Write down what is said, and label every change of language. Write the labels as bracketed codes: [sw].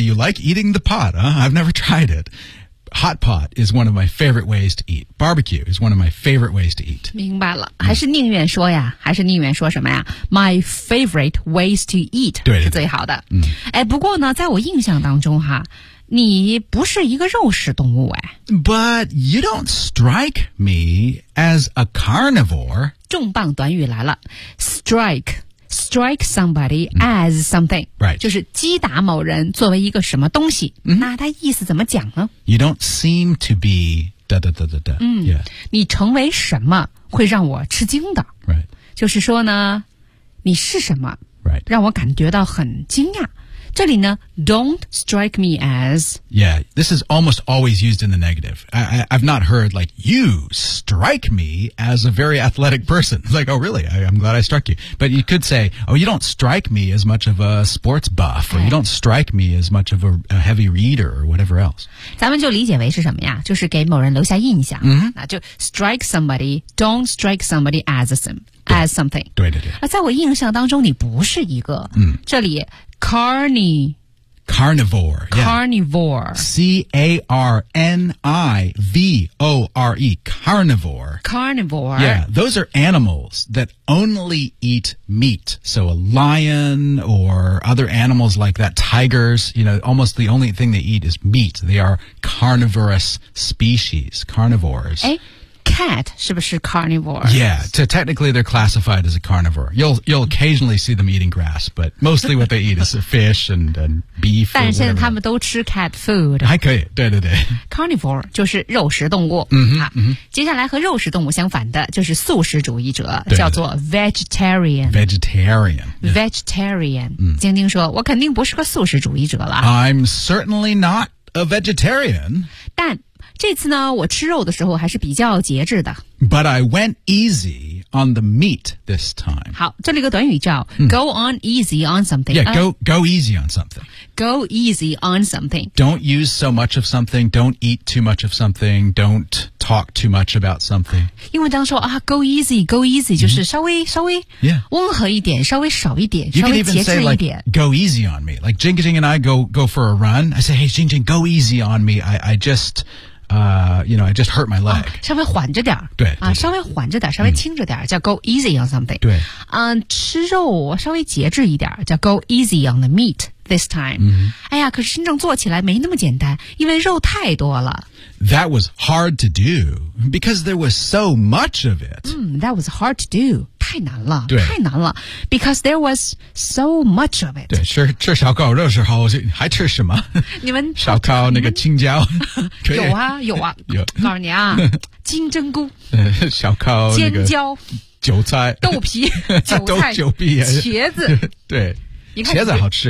[en] You like eating the pot, huh? I've never tried it. Hot pot is one of my favorite ways to eat. Barbecue is one of my favorite ways to eat. [zh] 明白了，还是宁愿说呀，还是宁愿说什么呀 ？ [en] My favorite ways to eat [zh] 对对对是最好的。哎，不过呢，在我印象当中哈，你不是一个肉食动物哎。 [en] But you don't strike me as a carnivore. [zh] 重磅短语来了 [en] ，strike。Strike somebody as something. Right. [zh] 就是击打某人作为一个什么东西。那他意思怎么讲呢 [en] ?You don't seem to be... Da, da, da, da, da. [zh] 你成为什么会让我吃惊的。 [en] Right. [zh] 就是说呢你是什么 [en] Right. [zh] 让我感觉到很惊讶。这里呢 [en] don't strike me as... Yeah, this is almost always used in the negative. I've not heard, like, you strike me as a very athletic person. Like, oh, really? I'm glad I struck you. But you could say, oh, you don't strike me as much of a sports buff, or you don't strike me as much of a heavy reader, or whatever else. [zh] 咱们就理解为是什么呀？就是给某人留下印象。 Mm-hmm. 那就 [en] strike somebody, don't strike somebody as something. [zh] 对对对。那在我印象当中你不是一个。这里 [en] Carnivore. Yeah. Carnivore. C-A-R-N-I-V-O-R-E. Carnivore. Carnivore. Yeah, those are animals that only eat meat. So a lion or other animals like that, tigers, you know, almost the only thing they eat is meat. They are carnivorous species, carnivores. Cat [zh] 是不是 [en] carnivore? Yeah, so technically they're classified as a carnivore. You'll occasionally see them eating grass, but mostly what they eat is fish and beef. [zh] 但现在他们都吃 [en] cat food. [zh] 还可以，对对对。 Carnivore 就是肉食动物。接下来和肉食动物相反的就是素食主义者，叫做 vegetarian. [en] Vegetarian. Vegetarian. [zh] 晶晶说，我肯定不是个素食主义者了。 [en] I'm certainly not a vegetarian. [zh] 但这次呢我吃肉的时候还是比较节制的。 [en] But I went easy on the meat this time. [zh] 好这里个短语叫、 [en] go on easy on something. Yeah, go easy on something. Go easy on something. Don't use so much of something. Don't eat too much of something. Don't talk too much about something. [zh] 英文当中说啊 [en] go easy, go easy, [zh] 就是稍微、 [en] yeah. [zh] 温和一点稍微少一点 [en] you [zh] 稍微节制一点。 [en] Say, like, go easy on me. Like, Jing Jing and I go for a run. I say, hey, Jing Jing, go easy on me. I just hurt my leg.、 [zh] 稍微缓着点对。对。啊稍微缓着点稍微轻着点、叫 [en] go easy on something. [zh] 对。吃肉稍微节制一点叫 [en] go easy on the meat this time.、 [zh] 哎呀可是真正做起来没那么简单因为肉太多了。 [en] That was hard to do, because there was so much of it.、 that was hard to do. [zh] 太难了对太难了 [en] because there was so much of it. [zh] 对 吃烧烤肉的时候还吃什么你们烧烤那个青椒有啊有啊有告诉你啊金针菇烧烤、那个、尖椒韭菜豆皮韭菜豆皮茄子对你茄子好吃